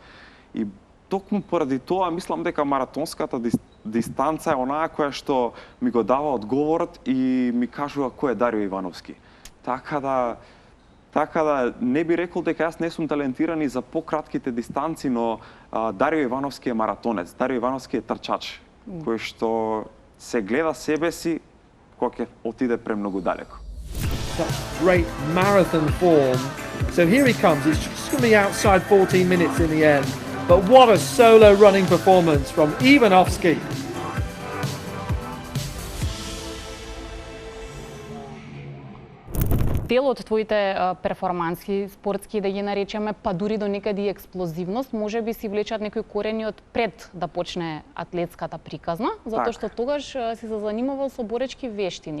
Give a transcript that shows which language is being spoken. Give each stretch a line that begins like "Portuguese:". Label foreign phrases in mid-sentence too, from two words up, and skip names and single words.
Macedonian: И токму поради тоа мислам дека маратонската дистанца е онаа која што ми го дава одговорот и ми кажува кој е Дарио Ивановски. Така да не би рекол дека јас не сум талентиран и за пократките дистанци, но Дарио Ивановски е маратонец, Дарио Ивановски е трчач, кој што се гледа себе си кога ќе отиде премногу далеко.
English: Great marathon form. So here he comes. It's just going to be outside 14 minutes in the end. But what a solo running performance from Ivanovski.
Macedonian: Дел од твоите перформански, спортски, да ги наречеме, па дури до некаде и експлозивност, може би си влечат некои корени од пред да почне атлетската приказна, затоа што тогаш си се занимавал со боречки вештини.